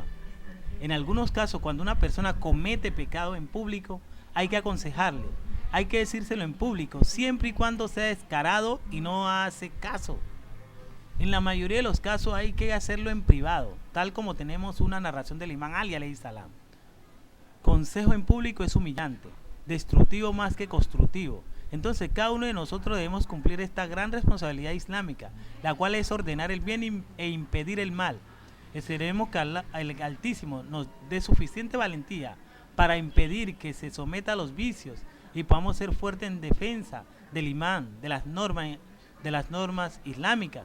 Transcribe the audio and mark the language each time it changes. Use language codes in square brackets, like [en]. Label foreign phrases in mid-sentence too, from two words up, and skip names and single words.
[es] En algunos casos, cuando una persona comete pecado en público, hay que aconsejarle, hay que decírselo en público, siempre y cuando sea descarado y no hace caso. En la mayoría de los casos hay que hacerlo en privado, tal como tenemos una narración del imán Ali [ar] عليه السلام. [es] Consejo en público es humillante, destructivo más que constructivo. Entonces cada uno de nosotros debemos cumplir esta gran responsabilidad islámica, la cual es ordenar el bien e impedir el mal. Esperemos que el Altísimo nos dé suficiente valentía para impedir que se someta a los vicios y podamos ser fuertes en defensa del imán, de las normas islámicas.